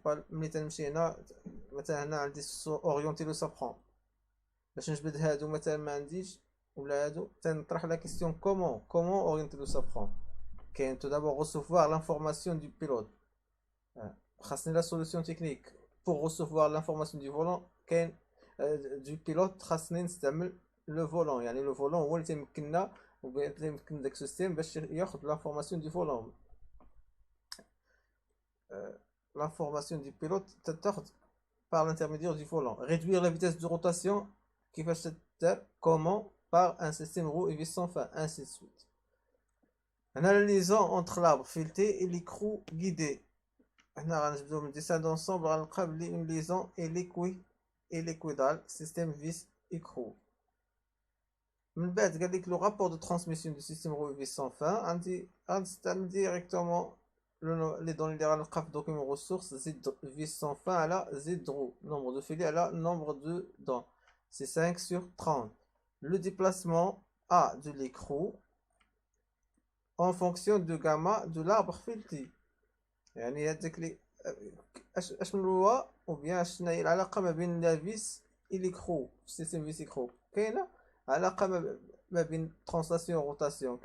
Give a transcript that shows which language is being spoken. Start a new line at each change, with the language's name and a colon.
Arabic: ملي تنمشي هنا مثلا هنا عندي orienter le safran، باش نجبد هادو مثلا ما عنديش ولا هادو تنطرح لا كيسيون
French: comment orienter le safran. كاين tout d'abord recevoir l'information du pilote. خاصني la solution technique pour recevoir l'information du volant.
Arabic: كاين du pilote خاصني نستعمل le volant، يعني le volant هو اللي تيمكننا ويمكن داك السيستيم باش ياخذ
French: l'information du volant. l'information du pilote تتاخذ par l'intermédiaire du volant. réduire la vitesse de rotation
Arabic: كيفاش تدار
French: comment par un système roue et vis sans fin ainsi de suite. هنا la liaison entre l'arbre fileté et l'écrou guidé. هنا
Arabic: غنبداو من
French: dessin d'ensemble
Arabic: غنلقى بلي
French: une liaison hélicoïdale système vis écrou.
Arabic: من بعد قال لك
French: le rapport de transmission du système roue et vis sans fin
Arabic: عندي غنستعمل
French: directement les données
Arabic: اللي غنلقى في
French: document ressources z vis sans fin على z roue nombre de filets على nombre de dents. c'est 5 sur 30. le déplacement A de l'écrou en fonction de gamma de l'arbre fileté.
Arabic: يعني هذاك لي اش من هو
French: ou bien
Arabic: شنو هي العلاقه ما بين لا فيس et l'écrou في السيستم فيس écrou. كاينه علاقه ما بين translation و rotation.